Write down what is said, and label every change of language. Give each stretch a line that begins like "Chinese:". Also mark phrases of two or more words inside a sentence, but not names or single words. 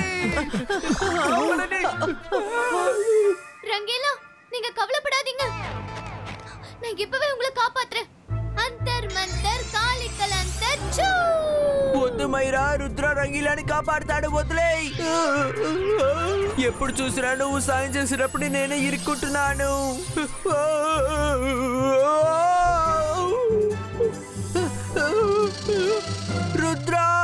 Tamil: ரங்கேலா, நீங்க கவலைப்படாதீங்க. நான் இப்பவே உங்களை காப்பாத்துறேன். அந்தர் மந்தர் காலிக்கல் அந்தர் சூ.
Telugu: వద్దు మైరా, రుద్ర రంగీలాని కాపాడుతాడు. వదిలేయ్. ఎప్పుడు చూసినా నువ్వు సాయం చేసినప్పుడు నేనే ఇరుక్కుంటున్నాను. రుద్ర,